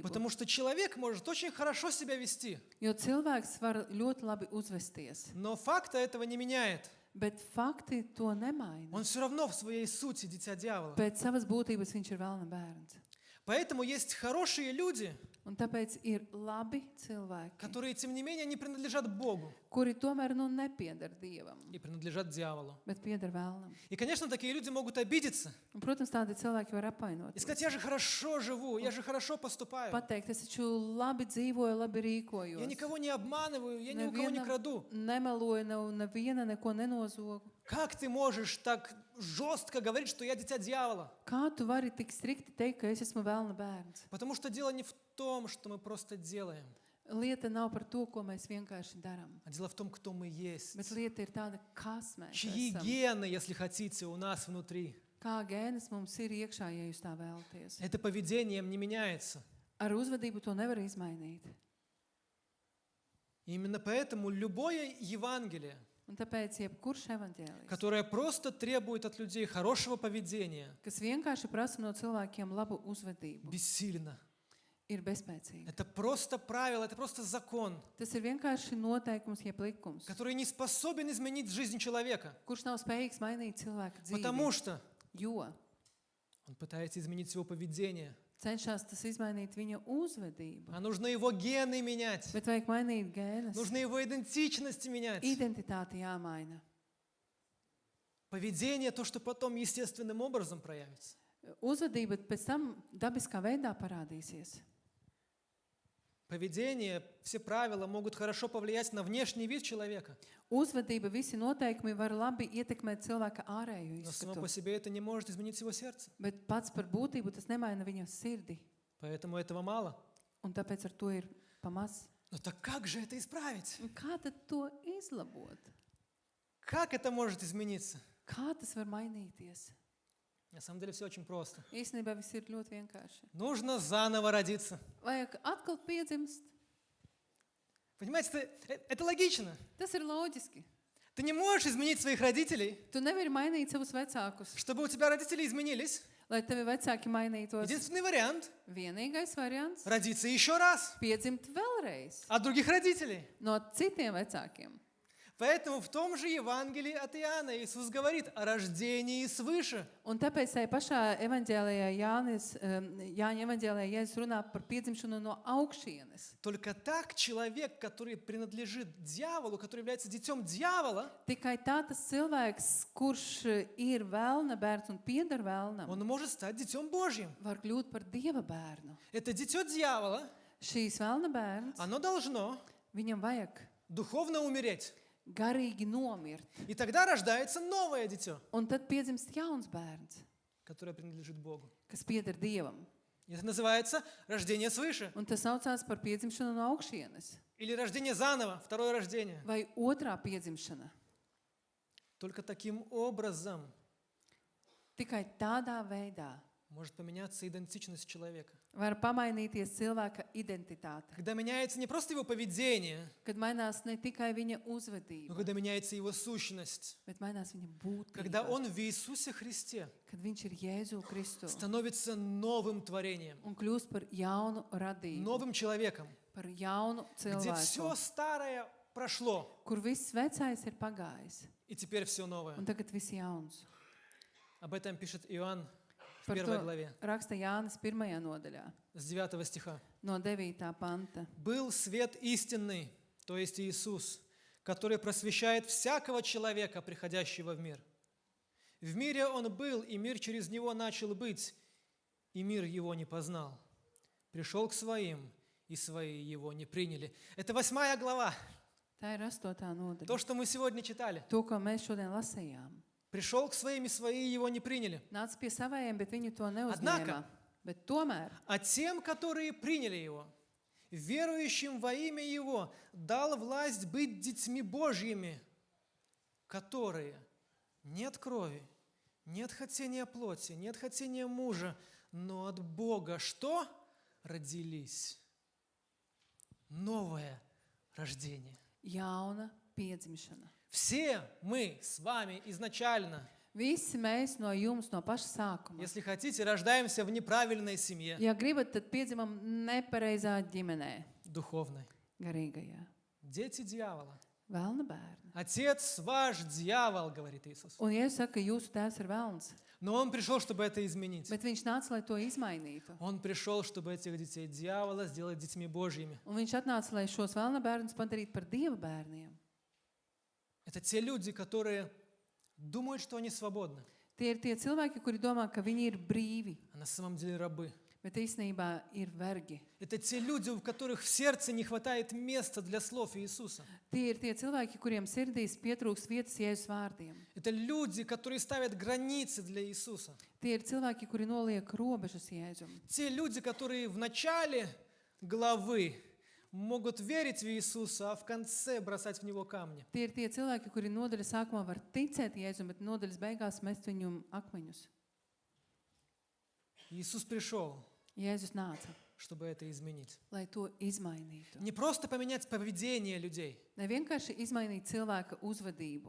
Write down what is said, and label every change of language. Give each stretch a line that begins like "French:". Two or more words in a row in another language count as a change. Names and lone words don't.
Russian: потому что человек может очень хорошо себя вести,
Latvian: Jo cilvēks var ļoti labi uzvesties,
Russian: но факта этого не меняет.
Latvian: bet fakti to nemaina.
Russian: Он все равно в своей сути дитя дьявола.
Latvian: Pēc savas būtības viņš ir vēlna bērns.
Russian: Поэтому есть хорошие люди,
Latvian: Un tāpēc ir labi cilvēki,
Russian: которые, тем не менее, не принадлежат Богу
Latvian: kuri tomēr nepiedar Dievam,
Russian: и принадлежат дьяволу.
Latvian: bet piedar vēlnam.
Russian: И, конечно, такие люди могут обидеться
Latvian: Un, protams, tādi cilvēki var
Russian: и
Latvian: apvainot.
Russian: сказать: я же хорошо живу, я же хорошо поступаю,
Latvian: Pateikt, es taču labi dzīvoju, labi
Russian: я
Latvian: rīkojos.
Russian: никого не обманываю, я ни у кого не краду.
Latvian: Nemeloju, neviena neko nenozogu.
Russian: Как ты можешь так жестко говорить, что я дитя дьявола?
Latvian: Kā tu vari tik strikti teikt, ka es esmu vēlna bērns?
Russian: Потому что дело не в том, что мы просто делаем,
Latvian: Lieta nav par to, ko mēs vienkārši darām,
Russian: а дело в том, кто мы есть.
Latvian: bet lieta ir tāda, kas mēs
Russian: Чьи
Latvian: esam.
Russian: гены, если хотите, у нас внутри.
Latvian: Kā gēnes mums ir iekšā, ja jūs tā vēlaties.
Russian: Это поведением не меняется.
Latvian: Ar uzvedību to nevar izmainīt.
Russian: И именно поэтому любое Евангелие,
Latvian: Un tāpēc jebkurš evaņģēlijs,
Russian: которое просто требует от людей хорошего поведения,
Latvian: kas vienkārši prasa no cilvēkiem labu uzvedību,
Russian: бессильно.
Latvian: ir bezspēcīgs.
Russian: Это просто правило, это просто закон,
Latvian: Tas ir vienkārši noteikums, jeb likums,
Russian: который не способен изменить жизнь человека,
Latvian: kurš nav spējīgs mainīt cilvēka dzīvi.
Russian: потому что
Latvian: Jo
Russian: он пытается изменить его поведение.
Latvian: cenšas tas izmainīt viņa uzvedību.
Russian: А нужно его гены менять.
Latvian: Bet vajag mainīt gēnas.
Russian: Нужно его идентичность менять.
Latvian: Identitāte jāmaina.
Russian: Поведение, то, что потом естественным образом проявится.
Latvian: Uzvedība pēc tam dabiskā veidā parādīsies.
Russian: Поведение, все правила могут хорошо повлиять на внешний вид человека.
Latvian: Uzvedība, visi noteikumi var labi ietekmēt cilvēka ārējo
Russian: Но само
Latvian: izskatu.
Russian: по себе это не может изменить его сердце.
Latvian: Bet pats par būtību tas nemaina viņa sirdi.
Russian: Поэтому этого мало.
Latvian: Un tāpēc ar to ir pamaz.
Russian: Но так как же это исправить?
Latvian: Un kā tad to izlabot?
Russian: Как это может измениться?
Latvian: Kā tas var mainīties?
Russian: На самом деле все очень просто.
Latvian: Īstenībā viss ir ļoti vienkārši.
Russian: Нужно заново родиться.
Latvian: Vajag atkal piedzimst.
Russian: Понимаете, это логично.
Latvian: Tas ir loģiski.
Russian: Ты не можешь изменить своих родителей,
Latvian: Tu nevari mainīt savus vecākus,
Russian: чтобы у тебя родители изменились.
Latvian: lai tavi vecāki mainītos.
Russian: Единственный вариант
Latvian: Vienīgais variants –
Russian: родиться еще раз –
Latvian: piedzimt vēlreiz
Russian: от других родителей.
Latvian: no citiem vecākiem.
Russian: Поэтому в том же Евангелии от Иоанна Иисус говорит о рождении свыше.
Latvian: Un tāpēc tajā pašā evaņģēlijā Jāņa evaņģēlijā Jēzus runā par piedzimšanu no augšienes.
Russian: Только так человек, который принадлежит дьяволу, который является детем дьявола,
Latvian: Tikai tā tas cilvēks, kurš ir vēlna bērns un pieder vēlnam,
Russian: он может стать детем Божьим.
Latvian: var kļūt par Dieva bērnu.
Russian: Это дитё дьявола,
Latvian: Šīs vēlna bērns,
Russian: оно должно
Latvian: viņam vajag
Russian: духовно умереть.
Latvian: garīgi nomirt.
Russian: И тогда рождается новое дитё,
Latvian: Un tad piedzimst jauns bērns,
Russian: которое принадлежит Богу.
Latvian: kas pieder Dievam.
Russian: И это называется рождение свыше.
Latvian: Un tas saucās par piedzimšanu no augšienes.
Russian: Или рождение заново, второе рождение.
Latvian: Vai otrā piedzimšana.
Russian: Только таким образом
Latvian: Tikai tādā veidā
Russian: может поменяться идентичность человека.
Latvian: var pamainīties cilvēka identitāte.
Russian: Когда меняется не просто его поведение,
Latvian: Kad mainās ne tikai viņa
Russian: но
Latvian: uzvedība,
Russian: когда меняется его сущность.
Latvian: bet mainās viņa
Russian: Когда
Latvian: būtība.
Russian: он в Иисусе Христе
Latvian: Kad viņš ir Jēzu Kristu
Russian: становится новым творением,
Latvian: un kļūst par jaunu radību,
Russian: новым человеком,
Latvian: par jaunu
Russian: где все
Latvian: cilvēku,
Russian: старое прошло,
Latvian: kur viss vecais ir pagājis,
Russian: и теперь все новое.
Latvian: un tagad viss jauns.
Russian: Об этом пишет Иоанн в
Latvian: Par 1 to
Russian: главе,
Latvian: raksta Jānis 1. nodaļā,
Russian: с 9 стиха.
Latvian: no 9. panta.
Russian: «Был свет истинный, то есть Иисус, который просвещает всякого человека, приходящего в мир. В мире Он был, и мир через Него начал быть, и мир Его не познал. Пришел к Своим, и Свои Его не приняли». Это 8 глава,
Latvian: Tā ir 8. nodaļa.
Russian: то, что мы сегодня читали.
Latvian: To, ko mēs šodien lasījām.
Russian: Пришел к Своим, и Свои Его не приняли.
Latvian: Nāca pie savējiem, bet viņi to neuzņēma.
Russian: Однако.
Latvian: Bet tomēr
Russian: А тем, которые приняли Его, верующим во имя Его, дал власть быть детьми Божьими, которые нет крови, нет хотения плоти, нет хотения мужа, но от Бога что? Родились. Новое рождение.
Latvian: jauna piedzimšana.
Russian: Все мы с вами изначально,
Latvian: Visi mēs no jums no paša sākuma.
Russian: если хотите, рождаемся в неправильной семье,
Latvian: Ja gribat, tad piedzimam nepareizā ģimenē,
Russian: духовной.
Latvian: garīgajā.
Russian: Дети дьявола.
Latvian: Vēlna bērni.
Russian: Отец ваш дьявол, говорит Иисус.
Latvian: Un Jēzus saka, ka jūsu tēvs ir vēlns,
Russian: Но Он пришел, чтобы это изменить.
Latvian: bet viņš nāca, lai to izmainītu.
Russian: Он пришел, чтобы этих детей дьявола сделать детьми Божьими.
Latvian: Un viņš atnāca, lai šos vēlna bērnus padarītu par Dieva bērniem.
Russian: Это те люди, которые думают, что они свободны,
Latvian: Tie ir tie cilvēki, kuri domā, ka viņi ir brīvi,
Russian: а на самом деле рабы.
Latvian: bet īstenībā ir vergi.
Russian: Это те люди, у которых в сердце не хватает места для слов Иисуса.
Latvian: Tie ir tie cilvēki, kuriem sirdīs pietrūks vietas Jēzus vārdiem.
Russian: Это люди, которые ставят границы для Иисуса.
Latvian: Tie ir cilvēki, kuri noliek robežas Jēzum.
Russian: Те люди, которые в начале главы могут верить в Иисуса, а в конце бросать в Него камни.
Latvian: Tie ir tie cilvēki, kuri nodaļas sākumā var ticēt Jēzum, bet nodaļas beigās mest viņam akmeņus.
Russian: Иисус пришел,
Latvian: Jēzus nāca,
Russian: чтобы это изменить.
Latvian: lai to izmainītu.
Russian: Не просто поменять поведение людей,
Latvian: Ne vienkārši izmainīt cilvēka uzvedību,